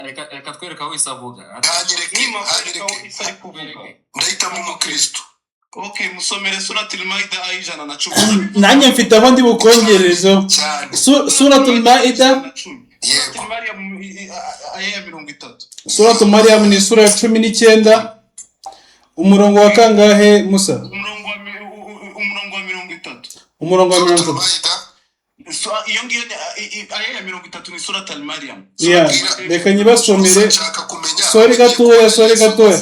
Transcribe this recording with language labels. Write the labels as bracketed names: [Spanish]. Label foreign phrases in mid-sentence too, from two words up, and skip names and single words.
[Kinyarwanda] reka twereka aho Yesu avuga. Ndahitamo umukristo. Okay, musomere suratul Maida ayijana na 10. Nanjye mfite aho ndi bukongerezo. Suratul Maida. Suratul Maryam aya 30. Suratul Maryam ni sura ya 19. Umurongo wa kangahe Musa? Umurongo wa 30. Umurongo wa 30. Iyo ngiyo aya 30 ni suratul Maryam. Reka nyibasomere. Sorry gatoya.